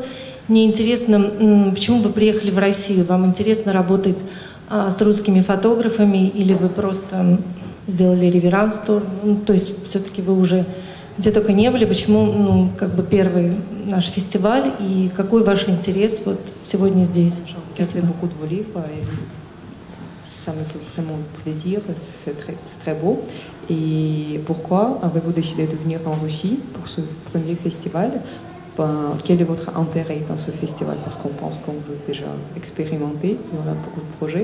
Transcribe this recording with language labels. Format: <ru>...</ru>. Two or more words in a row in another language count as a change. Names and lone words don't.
<ru>Мне интересно, почему вы приехали в Россию? Вам интересно работать с русскими фотографами, или вы просто сделали реверанс? То есть все-таки вы уже где только не были. Почему первый наш фестиваль, и какой ваш интерес вот сегодня здесь?</ru> <fr>Ça me fait vraiment plaisir, c'est très beau. Et pourquoi avez-vous décidé de venir en Russie pour ce premier festival? Quel est votre intérêt dans ce festival? Parce qu'on pense que vous êtes déjà expérimenté, on a beaucoup de projets.</fr>